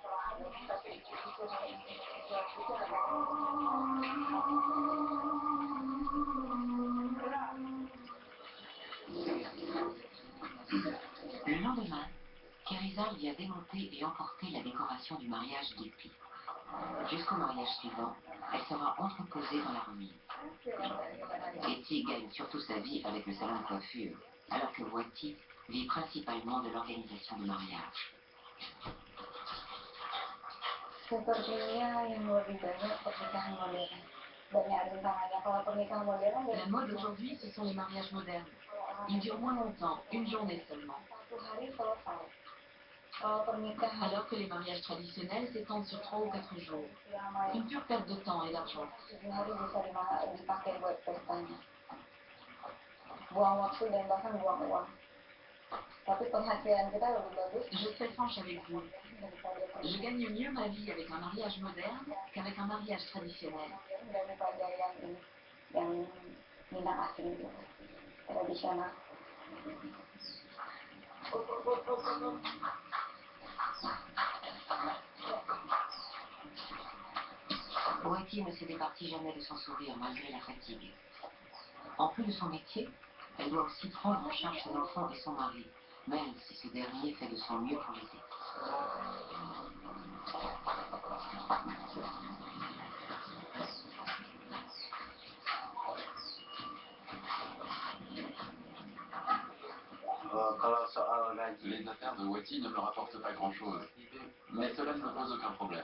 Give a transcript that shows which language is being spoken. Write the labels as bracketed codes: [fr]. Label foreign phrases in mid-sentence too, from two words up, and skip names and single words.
[fr] Le lendemain, Kerizal vient démonter et emporter la décoration du mariage d'Eti. Jusqu'au mariage suivant, elle sera entreposée dans la remise. Eti gagne surtout sa vie avec le salon de coiffure, alors que Wati vit principalement de l'organisation du mariage. [id] Sepertinya yang lebih banyak pernikahan modern. Banyak rintangannya. Kalau pernikahan modern [fr] La mode aujourd'hui, ce sont les mariages modernes. Ils durent moins longtemps, une journée seulement. [id] satu hari selesai. Kalau pernikahan [fr] Alors que les mariages traditionnels s'étendent sur 3 ou 4 jours. Une pure perte de temps et d'argent. [id] 7 hari bisa dipakai buat pestanya. Buang waktu dan bahkan buang uang. Tapi penghasilan kita lebih bagus [fr] Je serai franche avec vous. [id] daripada [fr] Je gagne mieux ma vie avec un mariage moderne qu'avec un mariage traditionnel. [id] daripada yang minang asing gitu, tradisional. [fr] Wati ne se départit jamais de son sourire malgré la fatigue. En plus de son métier, elle doit aussi prendre en charge ses enfants et son mari, même si ce dernier fait de son mieux pour l'aider. Les affaires de Wati ne me rapportent pas grand-chose, mais cela ne me pose aucun problème.